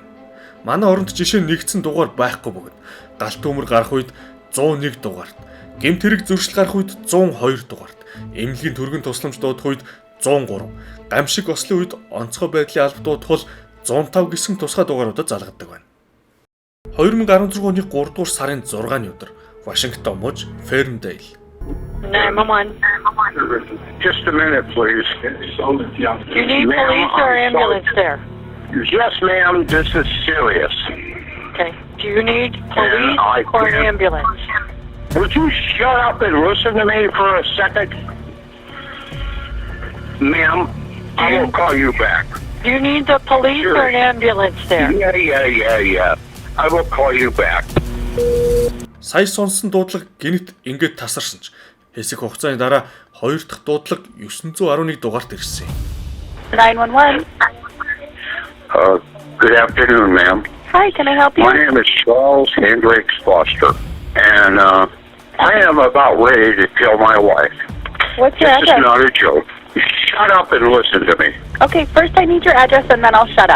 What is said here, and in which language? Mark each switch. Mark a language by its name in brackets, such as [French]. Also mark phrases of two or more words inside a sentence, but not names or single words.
[Mongolian] Манай оронд жишээ нь нэгдсэн дугаар байхгүй бөгөөд галт төмөр гарах үед 101 дугаарт, гэмт хэрэг зөрчил гарах үед 102 дугаарт, эмнэлгийн төргөн тусламж дуудах үед 103, гамшиг ослын үед онцгой байдлын алба дуудах бол 105 гэсэн тусгай дугааруудад залгадаг байна. 2016 оны 3 дугаар сарын 6-ны өдөр Вашингтон муж Ферндейл. [English] 911. Just a minute, please. Do you need police or ambulance there? Yes, ma'am. This is serious. Okay. Do you need police I or an can't- ambulance? Would you shut up and listen to me for a second? Ma'am, I will call you back. Do you need the police or an ambulance there? Yeah. I will call you back. [Mongolian] Сая сонсон дуудлага гинэт ингээд тасарсан ч хэсэг хугацааны дараа хоёр дахь дуудлага 911 дугаарт ирсэн юм. [English] 911. Good afternoon, ma'am. Hi, can I help you? My name is Charles Hendricks Foster, and I am about ready to kill my wife. What's your This is address? not a joke. Shut up and listen to me. Okay, first I need your address and then I'll shut up.